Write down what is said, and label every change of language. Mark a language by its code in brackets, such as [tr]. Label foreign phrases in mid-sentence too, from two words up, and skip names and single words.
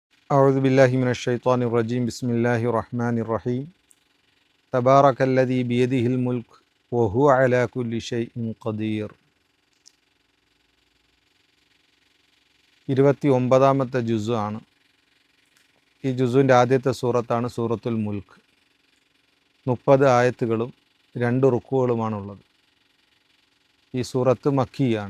[ar] أعوذ بالله من الشيطان الرجيم بسم الله الرحمن الرحيم تبارك الذي بيده الملك وهو على كل شيء قدير [ml] 29ാമത്തെ ജുസ് ആണ്. ഈ ജുസുവിൻ്റെ ആദ്യത്തെ സൂറത്താണ് സൂറത്തുൽ മുൽക്ക്. 30 ആയത്തുകളും 2 റുക്കുകളുമാണുള്ളത്. ഈ സൂറത്ത് മക്കിയാണ്.